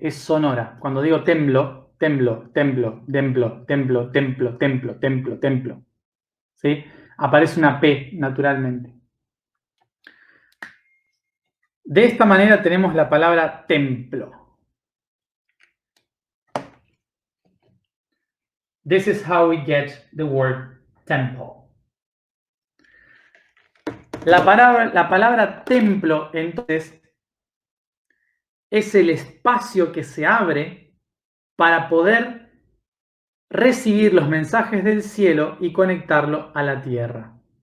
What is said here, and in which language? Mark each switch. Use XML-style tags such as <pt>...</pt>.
<es>Es sonora. Cuando digo templo, templo, templo, templo, templo, templo, templo, templo, templo. ¿Sí? Aparece una P naturalmente. De esta manera tenemos la palabra templo.</es> <en>This is how we get the word temple.</en> <es>La palabra templo, entonces, es el espacio que se abre para poder recibir los mensajes del cielo y conectarlo a la tierra.</es>